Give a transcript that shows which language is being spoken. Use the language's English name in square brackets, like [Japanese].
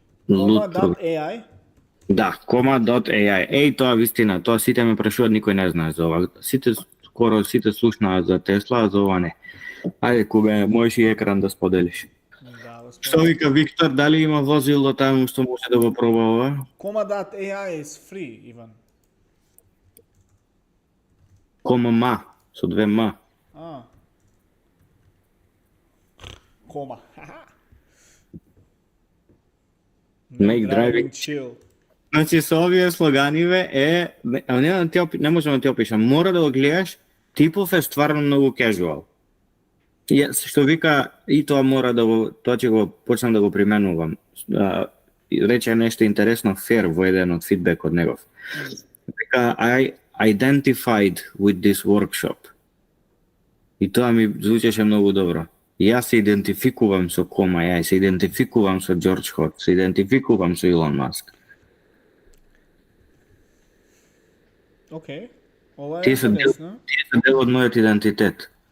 [Macedonian] Koma.ai? Да, Koma.ai. Тоа вистина, тоа сите ме прашуваат, никој не знае за ова. Скоро сите слушнаат за Тесла, а за ова не. Ајде, Кубе, можеш и екран да споделиш. Да, Што вика Виктор, дали има возило таму што може да го проба ова? [English] Koma.ai is free, Иван. [Macedonian] Koma со две ма. Кома. [English] Make driving chill. [Macedonian] Значи со овие слоганиве не можам да ти опишам, мора да го гледаш, типов е стварно многу casual. Што вика, и тоа мора да го, тоа ќе го почнам да го применувам. Рече нешто интересно Фер во еден од фидбек од негов. Вика, [English] identified with this workshop. [Macedonian] I тоа ми звучеше многу добро. Јас се идентификувам со кома, ја се идентификувам со Џорџ Хот, се идентификувам со Илон Маск. Океј. Ова е Тие се интересно. дел од мојот идентитет.